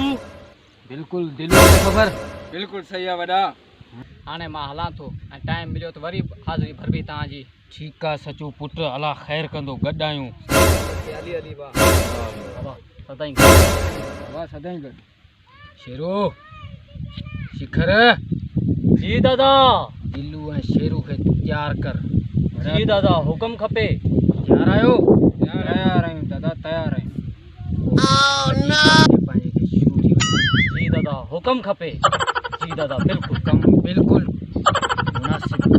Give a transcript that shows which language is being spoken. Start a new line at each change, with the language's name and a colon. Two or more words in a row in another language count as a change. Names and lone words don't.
Sindhi: बिल्कुल दिलो ख़बर बिल्कुल सही है वॾा। हाणे मां हलां थो ऐं टाइम मिलियो त वरी हाज़िरी भरबी तव्हांजी। ठीक आहे सचो पुट अला ख़ैर कंदो गॾु आहियूं। हली हली वाह बाबा सदाईं वाह सदाईं गॾु। शेरू शिखर जी दादा। दिलू ऐं शेरू खे तैयार कर। जी दादा हुकुम खपे। तैयार आहियो? तैयार आहियूं दादा तैयार आहियूं। पंहिंजे खे शुरू थी वञे। जी दादा हुकुम खपे। जी दादा बिल्कुल कम बिल्कुल मुनासिब।